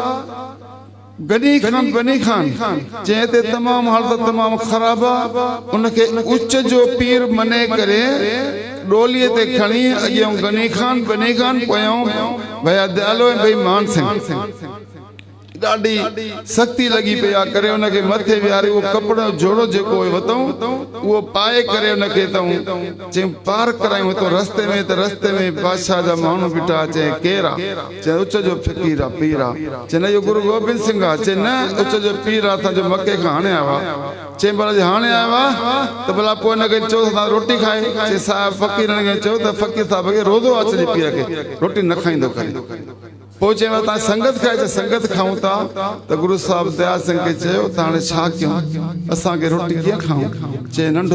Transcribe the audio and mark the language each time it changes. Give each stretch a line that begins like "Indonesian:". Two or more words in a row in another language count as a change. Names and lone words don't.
Sindhi: गनी खान बनी खान जंहिं ते तमामु हालत तमामु ख़राब आहे उनखे उच्च जो पीर मने करे डोलीअ ते खणी अॻियां गनी खान बनी खान पोयां भया दयालो ऐं भई मान सिंह ॾाढी सख़्ती लॻी पई आहे करे उनखे मथे विहारे उहो कपिड़ो जोड़ो जेको वरितऊं उहो पाए करे उनखे चई पार करायूं हितां रस्ते में बादशाह जा माण्हू बीठा चई केरु आहे चई उच जो फ़क़ीर आहे पीर आहे चई न इहो गुरु गोबिंद सिंह आहे चई न उच जो पीर आहे तव्हांजो मके खां हाणे आयो आहे चई भला हाणे आयो आहे त भला पोइ हिनखे चओ तव्हां रोटी खाए चई साहिबु फ़क़ीरनि खे चओ त फ़क़ीर साहिब खे रोज़ो आहे असांजे पीर खे रोटी न खाईंदो करे पोइ चयो तव्हां संगत खाए त संगत खाऊं था त गुरु साहिब दया सिंह खे चयो त हाणे छा कयूं असांखे रोटी कीअं खाऊं चए नंढो